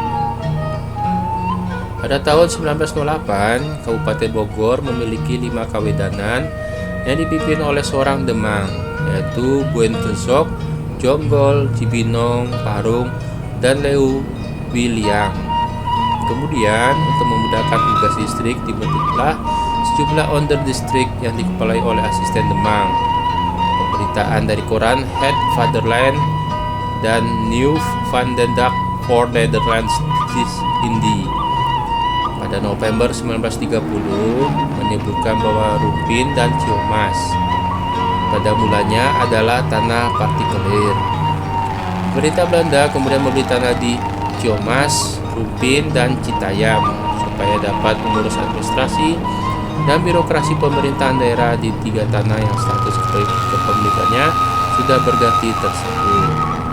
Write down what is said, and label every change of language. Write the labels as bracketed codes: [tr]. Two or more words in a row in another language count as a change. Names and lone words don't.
[id] Pada tahun 1908, Kabupaten Bogor memiliki 5 kawedanan yang dipimpin oleh seorang demang, yaitu Buentesok, Jonggol, Cibinong, Parung, dan Leu Biliang. Kemudian, untuk memudahkan tugas distrik, dibentuklah sejumlah onder distrik yang dikepalai oleh asisten demang. Pemberitaan dari koran Het Vaderland dan Nieuw van den Dag voor Nederlands Indie pada November 1930 menyebutkan bahwa Rumpin dan Ciamas pada mulanya adalah tanah partikelir. Pemerintah Belanda kemudian membeli tanah di Ciamas, Rumpin, dan Citayam supaya dapat mengurus administrasi dan birokrasi pemerintahan daerah di 3 tanah yang status kepemilikannya sudah berganti tersebut.